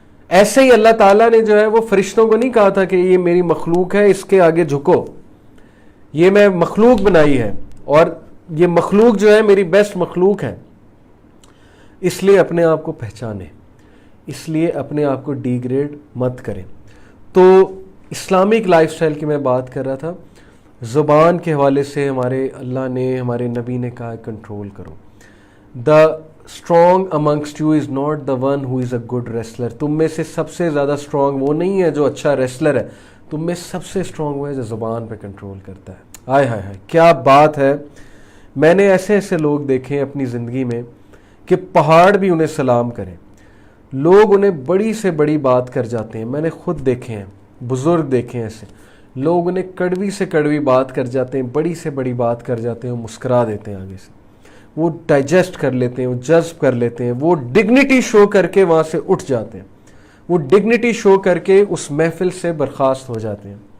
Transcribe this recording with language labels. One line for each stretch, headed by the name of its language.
Urdu: ایسے ہی اللہ تعالیٰ نے جو ہے وہ فرشتوں کو نہیں کہا تھا کہ یہ میری مخلوق ہے اس کے آگے جھکو, یہ میں مخلوق بنائی ہے اور یہ مخلوق جو ہے میری بیسٹ مخلوق ہے, اس لیے اپنے آپ کو پہچانیں, اس لیے اپنے آپ کو ڈی گریڈ مت کریں. تو اسلامک لائف سٹائل کی میں بات کر رہا تھا. زبان کے حوالے سے ہمارے اللہ نے, ہمارے نبی نے کہا کنٹرول کرو.
English: The strong amongst you is not the one who is a good wrestler.
Urdu: تم میں سے سب سے زیادہ اسٹرانگ وہ نہیں ہے جو اچھا ریسلر ہے, تم میں سب سے اسٹرانگ وہ ہے جو زبان پہ کنٹرول کرتا ہے. ہائے ہائے ہائے کیا بات ہے. میں نے ایسے ایسے لوگ دیکھے ہیں اپنی زندگی میں کہ پہاڑ بھی انہیں سلام کریں, لوگ انہیں بڑی سے بڑی بات کر جاتے ہیں. میں نے خود دیکھے ہیں, بزرگ دیکھے ہیں ایسے, لوگ انہیں کڑوی سے کڑوی بات کر جاتے ہیں, بڑی سے بڑی بات کر جاتے ہیں, مسکرا دیتے ہیں آگے سے, وہ ڈائجسٹ کر لیتے ہیں, وہ جذب کر لیتے ہیں, وہ ڈگنیٹی شو کر کے وہاں سے اٹھ جاتے ہیں, وہ ڈگنیٹی شو کر کے اس محفل سے برخاست ہو جاتے ہیں.